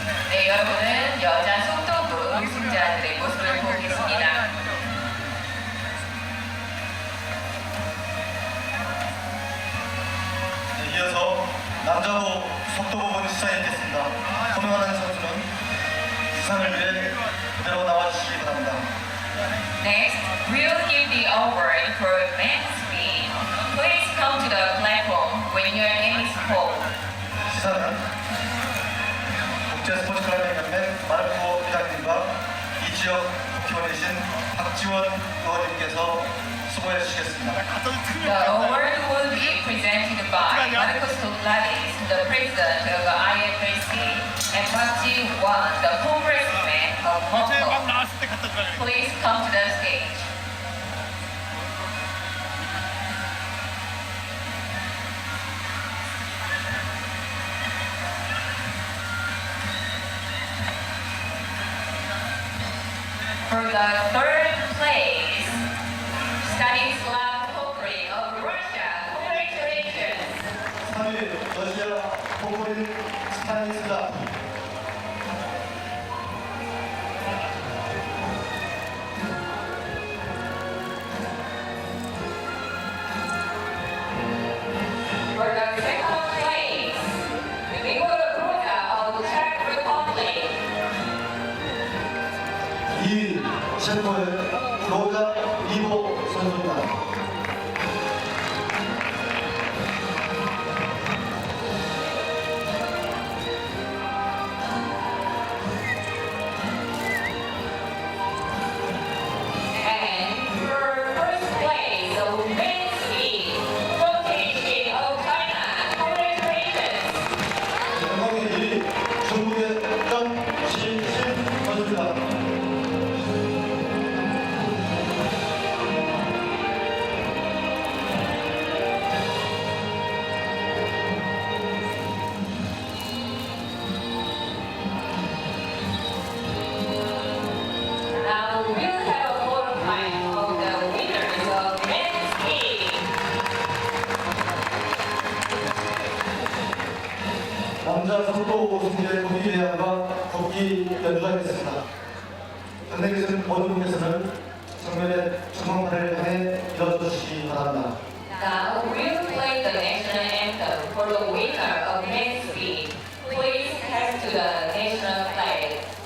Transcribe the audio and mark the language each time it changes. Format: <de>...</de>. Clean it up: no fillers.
<ko>네, 여러분은 여자 속도부 우승자들의 모습을 보고 계십니다. 네, 이어서 남자부 속도 부분 시상이 있겠습니다. 호명하는 선수는 시상을 위해 그대로 나와주시기 바랍니다.</ko> <en>Next, we'll give the award for men's speed. Please come to the platform when your name is called.</en> <ko>시상은 국제스포츠클럽연맹 마르코 회장님과 이 지역 국회의원이신 박지원 의원님께서 수고해 주시겠습니다.</ko> <en>The award will be presented by Marcos Toglades, the president of the IFSC, and Park Ji-won, the congressman of Mokpo. Please come to the stage. For the third place, Stanislav Pokry of Russia. Congratulations.</en> <ko>3위 러시아 포코린 스타니슬라.</ko> <en>For the second place, Igor Gruda of Czech Republic.</en> <ko>2위 체코의 로자 이보 선수입니다.</ko> <en>And for first place, the men's speed, rotation of China. Congratulations.</en> <ko>영광의 1위 중국의 정시신 선수입니다.</ko> <en>Now we'll have a photo time of the winners of men's speed.</en> <ko>남자 속도 우승의 국기 대항과 국기 연주하겠습니다. 당대 계신 모든 분께서는 정면에 중앙판을 향해 일어서주시기 바랍니다.</ko> <en>Now we'll play the national anthem for the winner of men's speed. Please head to the national flag.</en>